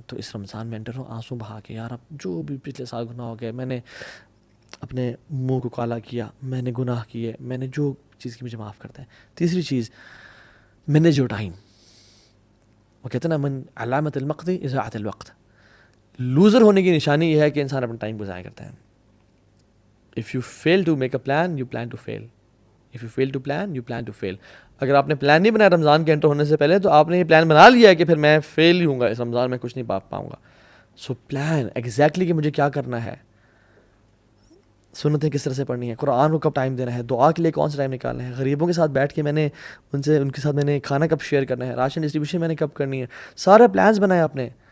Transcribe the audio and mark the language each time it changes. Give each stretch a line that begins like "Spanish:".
Urdu: تو اس رمضان میں انٹر ہوں آنسو بہا کے, یار اب جو بھی پچھلے سال گناہ ہو گئے, میں نے اپنے منہ کو کالا کیا, میں نے گناہ کیے, میں نے جو چیز کی, مجھے معاف کر دیں. تیسری چیز,
English: Manage your time.
Urdu: وہ کہتے ہیں نا
Arabic: من علامت المقت اضاعت الوقت.
Urdu: لوزر ہونے کی نشانی یہ ہے کہ انسان اپنا ٹائم کو ضائع کرتا ہے.
English: If you fail to make a plan, you plan to fail. If you fail to plan, you plan to fail.
Urdu: اگر آپ نے پلان نہیں بنایا رمضان کے انٹر ہونے سے پہلے تو آپ نے یہ پلان بنا لیا ہے کہ پھر میں فیل ہی ہوں گا, اس رمضان میں کچھ نہیں پاؤں گا. سو پلان ایگزیکٹلی کہ مجھے کیا کرنا ہے, سنتیں کس طرح سے پڑھنی ہے, قرآن کو کب ٹائم دینا ہے, دعا کے لیے کون سا ٹائم نکالنا ہے, غریبوں کے ساتھ بیٹھ کے میں نے ان کے ساتھ میں نے کھانا کب شیئر کرنا ہے, راشن ڈسٹریبیوشن میں نے کب کرنی ہے, سارے پلانس بنائے آپ نے.